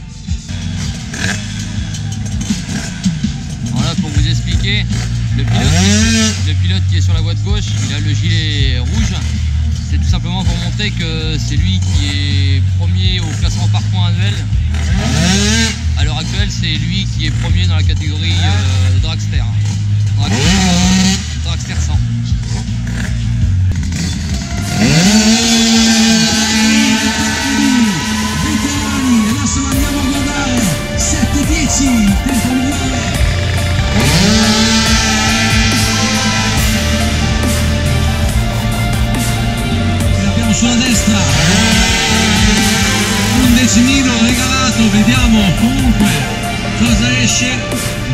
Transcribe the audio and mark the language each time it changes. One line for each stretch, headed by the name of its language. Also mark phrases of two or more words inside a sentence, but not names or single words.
French: Voilà, pour vous expliquer, le pilote qui est sur la voie de gauche, il a le gilet rouge. C'est tout simplement pour montrer que c'est lui qui est premier au classement par points annuel. À l'heure actuelle, c'est lui qui est premier dans la catégorie Dragster. Dragster 100.
Italian: Adesso andiamo a guardare 7-10, tempo migliore. L'abbiamo sulla destra, un decimino regalato, vediamo comunque cosa esce.